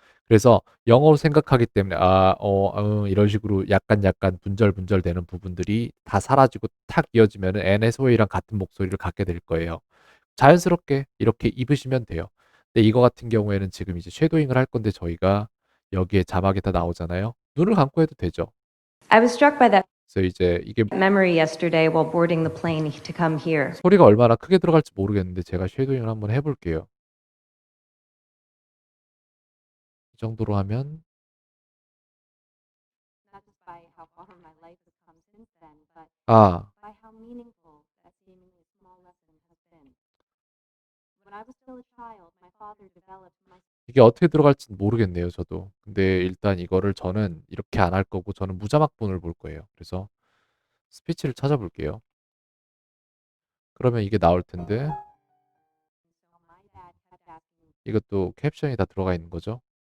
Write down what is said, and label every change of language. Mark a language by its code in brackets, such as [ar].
[ko] 그래서 영어로 생각하기 때문에 이런 식으로 약간 분절분절되는 부분들이 다 사라지고 탁 이어지면은 NSWay랑 같은 목소리를 갖게 될 거예요. 자연스럽게 이렇게 입으시면 돼요. 근데 이거 같은 경우에는 지금 이제 쉐도잉을 할 건데 저희가 여기에 자막이 다 나오잖아요. 눈을 감고 해도 되죠. [en] I was struck by that [ko] 그래서 이제 이게 [en] memory yesterday while boarding the plane to come here. [ko] 소리가 얼마나 크게 들어갈지 모르겠는데 제가 쉐도잉을 한번 해 볼게요. 이 정도로 하면 [en] Not just by how far my life has come since then, but [ko] 아 [en] by how meaningful that seemingly small lesson has been. When I was still a child, my father developed my [ko] 이게 어떻게 들어갈지는 모르겠네요 저도. 근데 일단 이거를 저는 이렇게 안 할 거고 저는 무자막본을 볼 거예요. 그래서 스피치를 찾아볼게요. 그러면 이게 나올 텐데 [en] so my dad kept asking me. [ko] 이것도 캡션이 다 들어가 있는 거죠.